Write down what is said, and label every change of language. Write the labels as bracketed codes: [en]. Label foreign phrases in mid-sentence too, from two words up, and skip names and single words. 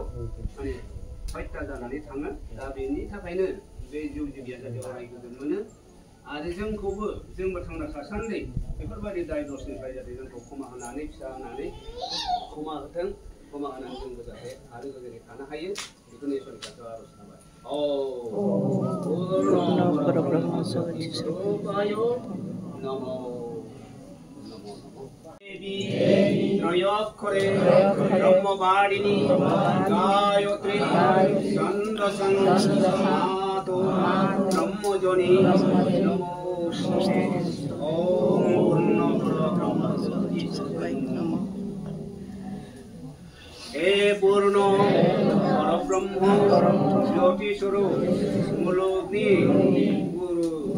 [brx] माने हत्या जानानै थाङो दा बेनि थाखायनो बे जिउ जिबिया जाहाथे अराय गोजोन मोनो आरो जोंखौबो जोंबो थांना थासान्दि बेफोरबायदि दाय दसनिफ्राय जाहाथे जोंखौ क्षमा होनानै फिसा होनानै क्षमा होथों क्षमा होनानै जोंबो जाहाथे आरो गोजोनै थानो हायो बेखौनो इसोरनि खाथियाव आर'ज खालामबाय [sa] त्रयोक्षरे ब्रह्मवारिणी गायत्री छन्दसंमातो ब्रह्मजनी नमोस्तुते ओम हे पूर्ण परब्रह्म ज्योति स्वरूप मूलोग्नि गुरु